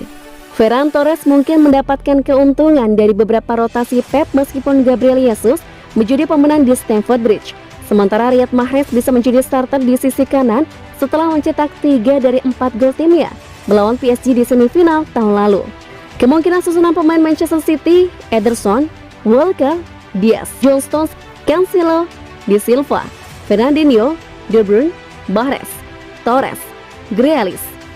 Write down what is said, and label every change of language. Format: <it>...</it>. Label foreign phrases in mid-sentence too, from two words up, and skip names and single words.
<id>Ferran Torres mungkin mendapatkan keuntungan dari beberapa rotasi Pep meskipun Gabriel Jesus menjadi pemenang di Stamford Bridge. Sementara Riyad Mahrez bisa menjadi starter di sisi kanan setelah mencetak 3 dari 4 gol timnya melawan PSG di semifinal tahun lalu. Kemungkinan susunan pemain Manchester City: Ederson, Walker, Diaz, John Stones, Cancelo, Di Silva, Fernandinho, De Bruyne, Mahrez, Torres, Grealish,</id>